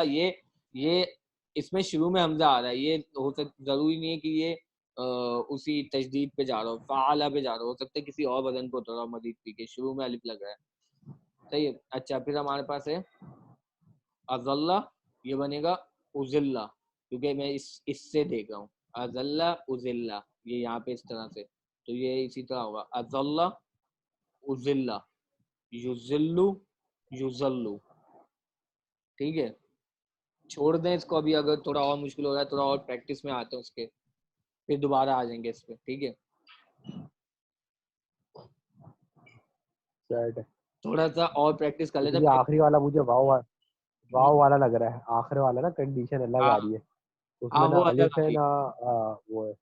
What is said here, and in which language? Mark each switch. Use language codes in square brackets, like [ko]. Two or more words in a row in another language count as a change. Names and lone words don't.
[ur] یہ اس میں شروع میں حمزہ آ رہا ہے, یہ ہو سکتا ضروری نہیں ہے کہ یہ اسی تجدید پہ جا رہا ہو, فعلا پہ جا رہا ہو سکتا ہے کسی اور وزن پہ اتر رہا ہو مزید فی کے, شروع میں الف لگ رہا ہے, صحیح ہے. اچھا پھر ہمارے پاس ہے اضلہ, یہ بنے گا اذلہ, کیونکہ میں اس سے دیکھ رہا ہوں [ar] اضلہ اذلہ, [ur] یہ یہاں پہ اس طرح سے, تو یہ اسی طرح ہوگا [ar] اضلہ اذلہ یذلو یذلو, [ur] ٹھیک ہے. چھوڑ دیں اس کو ابھی, اگر تھوڑا اور مشکل ہو رہا ہے تھوڑا اور پریکٹس میں آتے ہیں اس کے, پھر دوبارہ آ جائیں گے اس پہ, ٹھیک ہے. تھوڑا سا اور پریکٹس کر لیتے ہیں. آخری والا مجھے واو والا لگ رہا ہے, آخری والا نا کنڈیشن الگ آ رہی ہے, اس میں نہ الف ہے نہ وہ ہے.